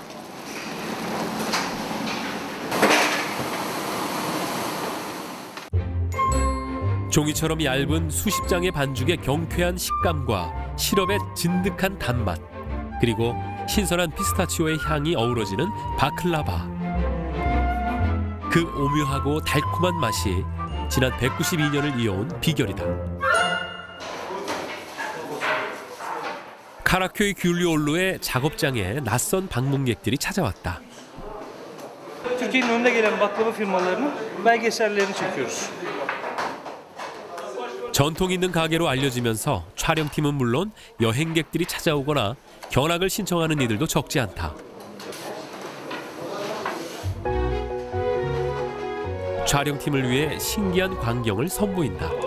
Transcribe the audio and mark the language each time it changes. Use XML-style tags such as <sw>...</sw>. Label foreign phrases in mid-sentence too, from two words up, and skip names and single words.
<ko>종이처럼 얇은 수십 장의 반죽의 경쾌한 식감과 시럽의 진득한 단맛, 그리고 신선한 피스타치오의 향이 어우러지는 바클라바. 그 오묘하고 달콤한 맛이 지난 192년을 이어온 비결이다. 카라köy 귤리올루의 작업장에 낯선 방문객들이 찾아왔다.</ko> <tr>Türkiye'nin önde gelen baklava firmalarının belgesellerini çekiyoruz.</tr> <ko>전통 있는 가게로 알려지면서 촬영팀은 물론 여행객들이 찾아오거나 견학을 신청하는 이들도 적지 않다. 촬영팀을 위해 신기한 광경을 선보인다.</ko>